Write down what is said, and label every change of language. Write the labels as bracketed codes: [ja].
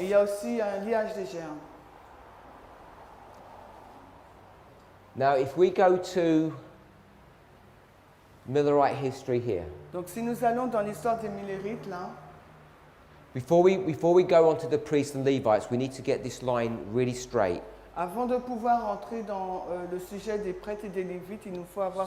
[fr] et il y a aussi un liage des gerbes. [en] Now, if we go to Millerite history here, [fr] Donc si nous allons dans l'histoire des Millérites, là, [en] before we go on to the priests and Levites, we need to get this line really straight. [fr] avant de pouvoir entrer dans le sujet des prêtres et des Lévites, il nous faut avoir